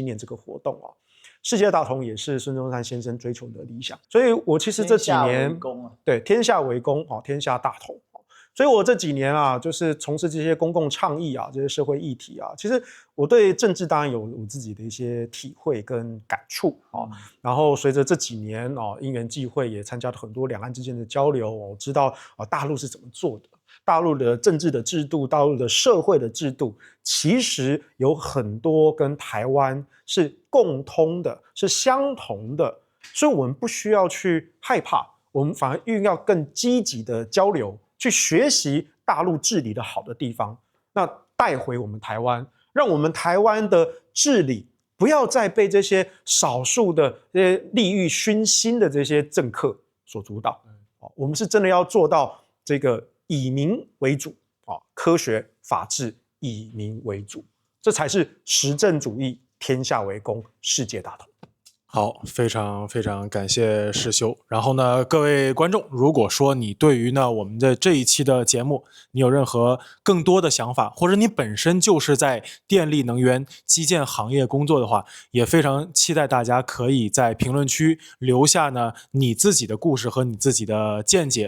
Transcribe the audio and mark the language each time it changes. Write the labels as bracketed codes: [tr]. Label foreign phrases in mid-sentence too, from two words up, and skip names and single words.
[zh] 念這個活動世界大同也是孫中山先生追求的理想，所以我其實這幾年對天下為公天下大同，所以我這幾年就是從事這些公共倡議這些社會議題其實我對政治當然有我自己的一些體會跟感觸然後隨着這幾年因緣際會也參加了很多兩岸之間的交流，我知道大陸是怎麼做的。大陸的政治的制度，大陸的社會的制度，其實有很多跟台灣是共通的，是相同的，所以我們不需要去害怕，我們反而應要更積極的交流，去學習大陸治理的好的地方，那帶回我們台灣，讓我們台灣的治理不要再被這些少數的這些利欲熏心的這些政客所主導，我們是真的要做到這個以民為主科學法治以民為主，這才是實證主義，天下為公，世界大同。好，非常非常感謝世修。然後呢，各位觀眾，如果說你對於呢我們的這一期的節目，你有任何更多的想法，或者你本身就是在電力能源基建行業工作的話，也非常期待大家可以在評論區留下呢你自己的故事和你自己的見解。